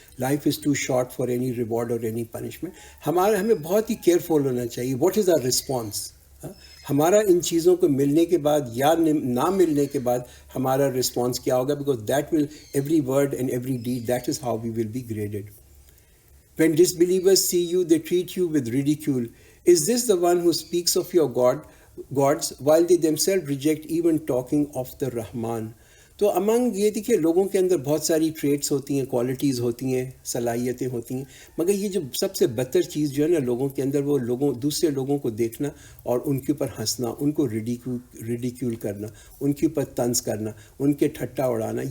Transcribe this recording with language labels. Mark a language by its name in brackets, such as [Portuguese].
[English] Life is too short for any reward اور any punishment. [Urdu] ہمیں بہت ہی کیئرفل ہونا چاہیے. [English] What is our response? [Urdu] ہمارا ان چیزوں کو ملنے کے بعد یا نہ ملنے کے بعد ہمارا رسپانس کیا ہوگا؟ [English] Because that will every word and every deed, that is how we will be graded. When disbelievers see you, they treat you with ridicule. Is this the one who speaks of your gods while they themselves reject even talking of the Rahman? [Urdu] تو امنگ یہ دیکھیے لوگوں کے اندر بہت ساری traits ہوتی ہیں، qualities ہوتی ہیں، صلاحیتیں ہوتی ہیں، مگر یہ جو سب سے بدتر چیز جو ہے نا لوگوں کے اندر، وہ دوسرے لوگوں کو دیکھنا اور ان کے اوپر ہنسنا، ان کو ریڈیکیول کرنا، ان کے اوپر طنز کرنا، ان کے ٹھٹا اڑانا.